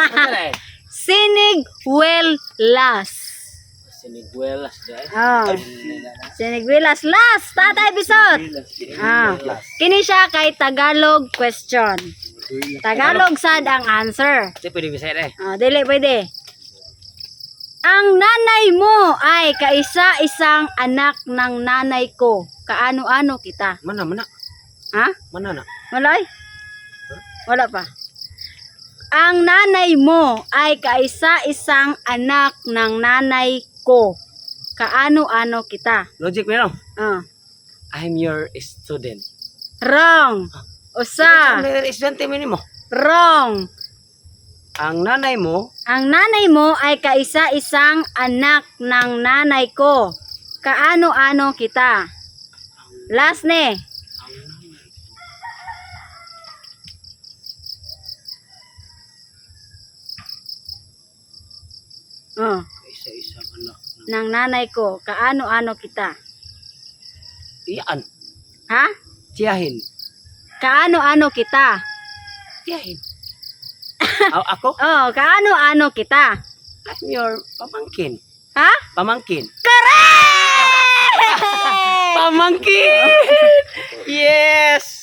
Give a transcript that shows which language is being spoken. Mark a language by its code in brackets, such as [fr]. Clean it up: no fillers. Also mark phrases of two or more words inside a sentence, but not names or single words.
[tl] Siniguelas. [ceb] Siniguelas dai. Oh. Siniguelas. Last. Tatay bisot. Kini siya kay Tagalog question. Tagalog sad ang answer. Di pwede bisaya dai. Dili pwede. [tl] Ang nanay mo ay kaisa-isang anak ng nanay ko. Kaano-ano kita? Mana mana. Ha? Mana na? Wala eh? Wala pa. Ang nanay mo ay kaisa-isang anak ng nanay ko. Kaano-ano kita? Logic meron. Ah. [en] I'm your student. Wrong. [ceb] Usa. Estudyante minimo. [en] Wrong. [tl] Ang nanay mo Ang nanay mo ay kaisa-isang anak ng nanay ko. Kaano-ano kita? Last ne. Oh, isa-isang anak. ng nanay ko. Kaano-ano kita? Iyan. Ha? Tiyahin. Kaano-ano kita? Tiyahin. Ako? Oh, kaano-ano kita? [en] I'm your pamangkin. [tl] Ha? Pamangkin. [en] Correct! [tl] Pamangkin! Yes!